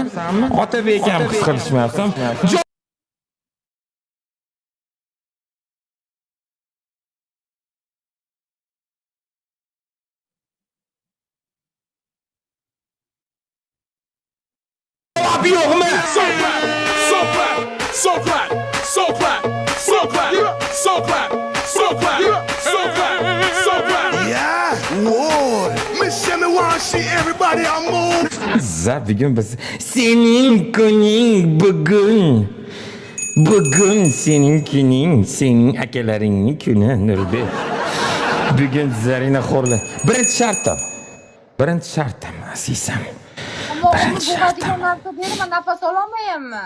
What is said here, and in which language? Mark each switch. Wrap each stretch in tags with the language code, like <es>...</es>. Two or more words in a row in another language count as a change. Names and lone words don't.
<uz>Otabek akam his qilishmayapsan? Abi yo'qmi?</uz> <en>So clap, so clap, so clap, so clap, so clap, so clap, so clap, so clap, so clap. Yeah, whoa. Miss Shimmy wanna see everybody on move.</en> <uz>Bugun biz sening kuning bugun. Bugun sening kuning, sening akalaringning kuni Nurbek. Bugun Zarina xo'rlar. Birinchi shartim, asisam. Bo'g'adigan narsa berma, nafas ololmayapman.</uz>